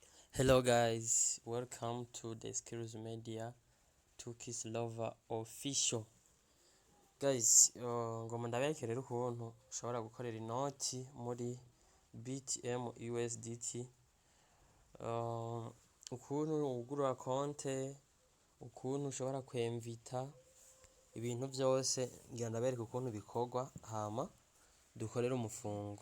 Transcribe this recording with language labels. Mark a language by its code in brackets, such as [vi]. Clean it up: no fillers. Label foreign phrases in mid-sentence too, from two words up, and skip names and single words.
[en] Hello guys, welcome to the Skills Media Tukis Lover Official. Guys, [rn] ngoma ndaberekera ukuntu ushobora gukorera inoti muri BITMUSDT. Ukuntu ugurura konte, ukuntu ushobora kwemvita ibintu byose ngira ndabereka ukuntu bikorwa hama dukorera umufungo.